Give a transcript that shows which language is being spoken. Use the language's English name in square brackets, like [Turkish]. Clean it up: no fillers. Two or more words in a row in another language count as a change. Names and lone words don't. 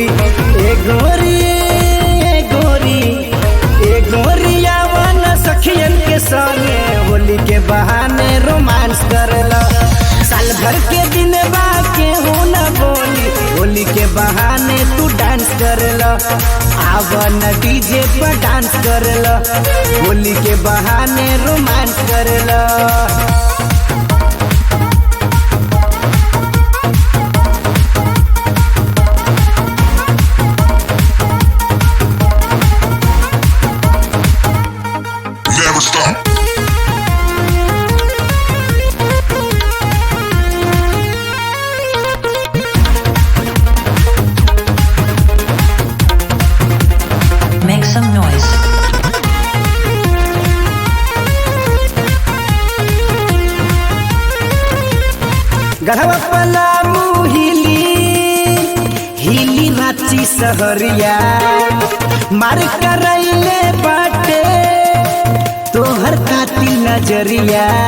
[Bhojpuri] ए गोरी ए गोरी ए गोरिया वन सखियन के संगे होली के बहाने रोमांस करला। साल भर के दिन बाके हो न बोली, होली के बहाने तू डांस करला। आवन डीजे पर डांस करला, होली के बहाने रोमांस करला। [English] Never stop. Make some noise. [Bhojpuri] गढ़वा पलामू हिली हिली रांची सहरिया, मार करैले बाटे तोहर कातिल नजरिया।